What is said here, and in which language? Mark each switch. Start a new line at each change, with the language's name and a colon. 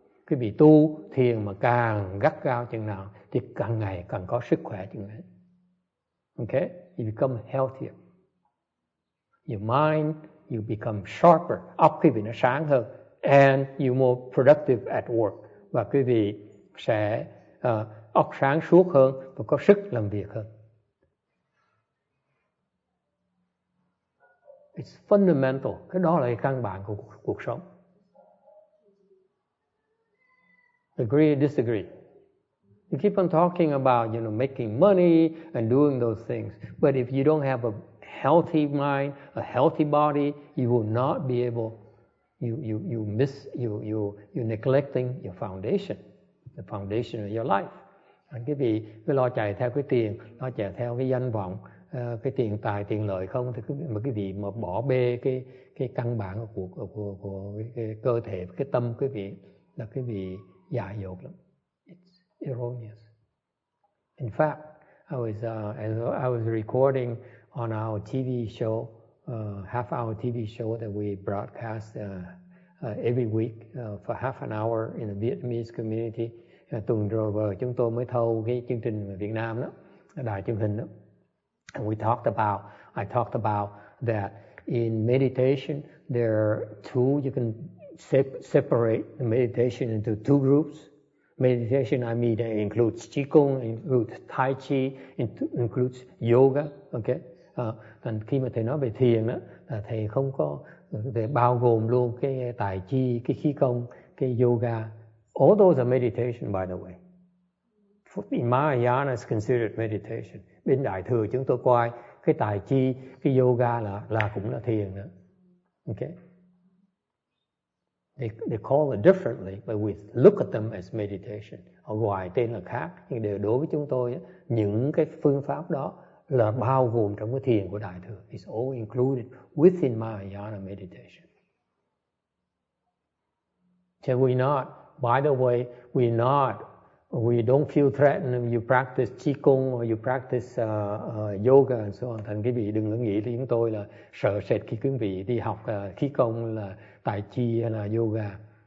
Vietnamese: Quý vị tu thiền mà càng gắt gao chừng nào thì càng ngày càng có sức khỏe chừng ấy.
English: Okay? You become healthier. Your mind, you become sharper.
Vietnamese: Óc quý vị nó sáng hơn.
English: And you're more productive at work.
Vietnamese: Và quý vị sẽ óc sáng suốt hơn và có sức làm việc hơn.
English: It's fundamental.
Vietnamese: Cái đó là cái căn bản của cuộc sống.
English: Agree or disagree? You keep on talking about, making money and doing those things. But if you don't have a healthy mind, a healthy body, you will not be able, you're neglecting your foundation, the foundation of your life.
Vietnamese: Cái vì cứ lo chạy theo cái tiền, lo chạy theo cái danh vọng, cái tiền tài, tiền lợi không, thì cái vị mà bỏ bê cái căn bản của cái cơ thể, cái tâm quý vị là cái vị dại dột lắm.
English: It's erroneous. In fact, I was recording on our TV show, half-hour TV show that we broadcast every week for half an hour in the Vietnamese community.
Vietnamese: Tuần rồi chúng tôi mới thâu cái chương trình ở Việt Nam đó, đài truyền hình đó.
English: And I talked about that in meditation there are two, you can separate the meditation into two groups. Meditation, I mean, it includes Qigong, includes Tai Chi, includes yoga, okay?
Vietnamese: Thành khi mà thầy nói về thiền đó, là thầy không có để bao gồm luôn cái tài chi, cái khí công, cái yoga.
English: All those are meditation, by the way. In Mahayana is considered meditation.
Vietnamese: Bên Đại Thừa chúng tôi coi cái tài chi, cái yoga là cũng là thiền nữa.
English: Okay? They call it differently, but we look at them as meditation.
Vietnamese: Ở ngoài tên là khác, nhưng đều đối với chúng tôi những cái phương pháp đó là bao gồm trong cái thiền của Đại Thừa.
English: It's all included within Mahayana meditation. So we're not, by the way, we don't feel threatened if you practice Qigong or you practice yoga and so on.
Vietnamese: Thành quý vị đừng có nghĩ là chúng tôi là sợ sệt khi quý vị đi học khí công là tai chi hay là yoga.